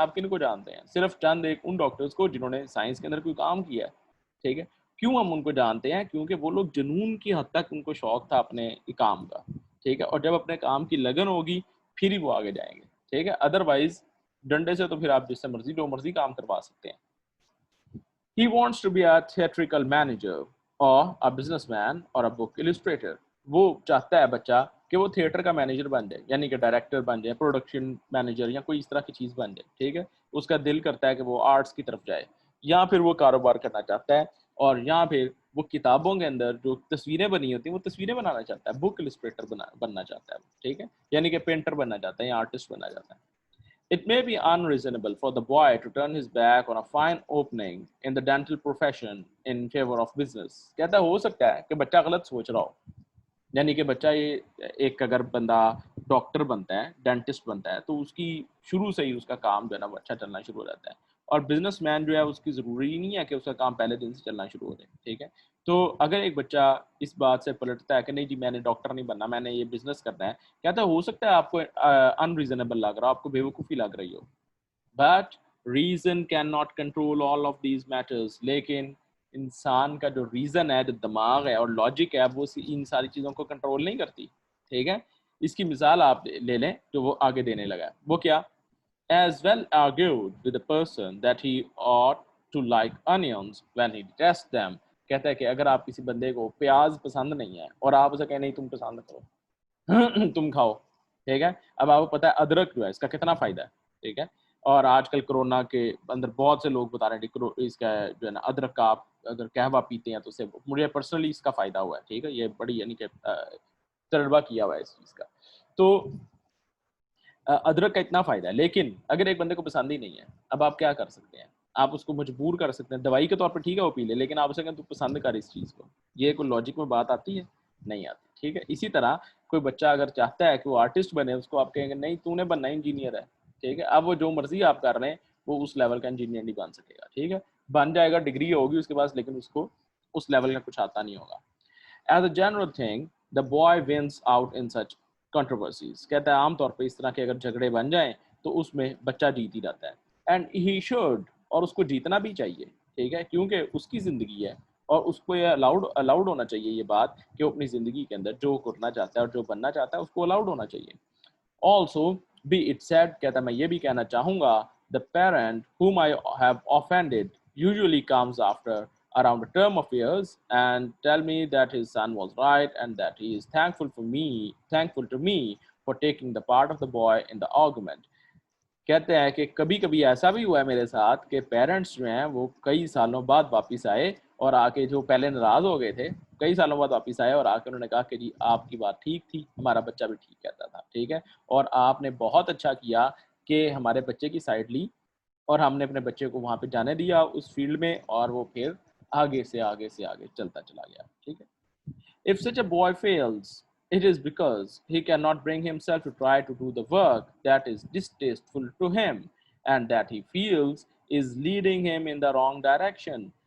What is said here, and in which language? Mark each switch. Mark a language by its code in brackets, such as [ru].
[ur] آپ کن کو جانتے ہیں؟ صرف چند ایک ان ڈاکٹرز کو جنہوں نے سائنس کے اندر کوئی کام کیا ہے, ٹھیک ہے. کیوں ہم ان کو جانتے ہیں؟ کیونکہ وہ لوگ جنون کی حد تک ان کو شوق تھا اپنے کام کا, ٹھیک ہے, اور جب اپنے کام کی لگن ہوگی پھر ہی وہ آگے جائیں گے, ٹھیک ہے. ادروائز ڈنڈے سے تو پھر آپ جس سے مرضی جو مرضی کام کروا سکتے ہیں. [en] He wants to be a theatrical manager or a businessman or a book illustrator. [ur] وہ چاہتا ہے بچہ کہ وہ تھیٹر کا مینیجر بن جائے, یعنی کہ ڈائریکٹر بن جائے, پروڈکشن مینیجر یا کوئی اس طرح کی چیز بن جائے, ٹھیک ہے. اس کا دل کرتا ہے کہ وہ آرٹس کی طرف جائے, یا پھر وہ کاروبار کرنا چاہتا ہے, اور یا پھر وہ کتابوں کے اندر جو تصویریں بنی ہوتی ہیں وہ تصویریں بنانا چاہتا ہے, بک السٹریٹر بننا چاہتا ہے, ٹھیک ہے, یعنی کہ پینٹر بننا چاہتا ہے یا آرٹسٹ بننا چاہتا ہے. [en] It may be unreasonable for the boy to turn his back on a fine opening in the dental profession in favor of business. [ur] کہتا ہو سکتا ہے کہ بچہ غلط سوچ رہا ہو, یعنی کہ بچہ یہ ایک اگر بندہ ڈاکٹر بنتا ہے, ڈینٹسٹ بنتا ہے, تو اس کی شروع سے ہی اس کا کام جو ہے نا وہ اچھا چلنا شروع ہو جاتا ہے. اور بزنس مین جو ہے اس کی ضروری نہیں ہے کہ اس کا کام پہلے دن سے چلنا شروع ہو جائے, ٹھیک ہے. تو اگر ایک بچہ اس بات سے پلٹتا ہے کہ نہیں جی میں نے ڈاکٹر نہیں بننا, میں نے یہ بزنس کرنا ہے, کہتا ہو سکتا ہے آپ کو انریزنیبل لگ رہا, آپ کو بیوقوفی لگ رہی ہو, [en] But reason can not control all of these matters. [ur] لیکن انسان کا جو ریزن ہے, جو دماغ ہے اور لاجک ہے, وہ ان ساری چیزوں کو کنٹرول نہیں کرتی, ٹھیک ہے. اس کی مثال آپ لے لیں جو وہ آگے دینے لگا ہے, وہ کیا, [en] as well argued with the person that he ought to like onions when he detests them. [ur] کہتا ہے کہ اگر آپ کسی بندے کو پیاز پسند نہیں ہے اور آپ اسے کہیں نہیں تم پسند کرو تم کھاؤ, ٹھیک ہے. اب آپ کو پتا ہے ادرک جو ہے اس کا کتنا فائدہ ہے, ٹھیک ہے, اور آج کل کرونا کے اندر بہت سے لوگ بتا رہے ہیں کہ اس کا جو ہے نا ادرک کا آپ اگر قہوہ پیتے ہیں تو اس سے مجھے پرسنلی اس کا فائدہ ہوا ہے, ٹھیک ہے, یہ بڑی یعنی کہ تجربہ کیا ہوا ہے اس چیز کا. تو ادرک کا اتنا فائدہ ہے, لیکن اگر ایک بندے کو پسند ہی نہیں ہے, اب آپ کیا کر سکتے ہیں؟ آپ اس کو مجبور کر سکتے ہیں دوائی کے طور پر, ٹھیک ہے وہ پی لے, لیکن آپ اسے کہیں تو پسند کر اس چیز کو. یہ کوئی لاجک میں بات آتی ہے؟ نہیں آتی, ٹھیک ہے. اسی طرح کوئی بچہ اگر چاہتا ہے کہ وہ آرٹسٹ بنے, اس کو آپ کہیں گے نہیں تو نے بننا انجینئر ہے, ٹھیک ہے. اب وہ جو مرضی آپ کر رہے ہیں وہ اس لیول کا انجینئر نہیں بن سکے گا, ٹھیک ہے. بن جائے گا, ڈگری ہوگی اس کے پاس, لیکن اس کو اس لیول کا کچھ آتا نہیں ہوگا. [en] As a general thing, the boy wins out in such controversies. [ur] کہتا ہے عام طور پہ اس طرح کے اگر جھگڑے بن جائیں تو اس میں بچہ جیت ہی جاتا ہے. [en] And he should, [ur] اور اس کو جیتنا بھی چاہیے, ٹھیک ہے, کیونکہ اس کی زندگی ہے اور اس کو یہ الاؤڈ ہونا چاہیے یہ بات کہ وہ اپنی زندگی کے اندر جو کرنا چاہتا ہے اور جو بننا چاہتا ہے اس کو الاؤڈ ہونا چاہیے. [en] Also, be it said, [ur] کہتا ہے میں یہ بھی کہنا چاہوں گا, [en] the parent whom I have offended usually comes after around a term of years and tell me that his son was right and that he is thankful to me for taking the part of the boy in the argument. [ur] کہتے ہیں کہ کبھی کبھی ایسا بھی ہوا ہے میرے ساتھ کہ پیرنٹس جو ہیں وہ کئی سالوں بعد واپس آئے اور آ کے جو پہلے ناراض ہو گئے تھے, کئی سالوں بعد واپس آئے اور آ کے انہوں نے کہا کہ جی آپ کی بات ٹھیک تھی, ہمارا بچہ بھی ٹھیک کہتا تھا, ٹھیک ہے, اور آپ نے بہت اچھا کیا کہ ہمارے بچے کی سائڈ لی اور ہم نے اپنے بچے کو وہاں پہ جانے دیا اس فیلڈ میں, اور وہ پھر آگے سے آگے چلتا چلا گیا, ٹھیک ہے. [en] If such a boy fails, it is because he cannot bring himself to try to do the work that is distasteful to him and that he feels is leading him in the wrong direction.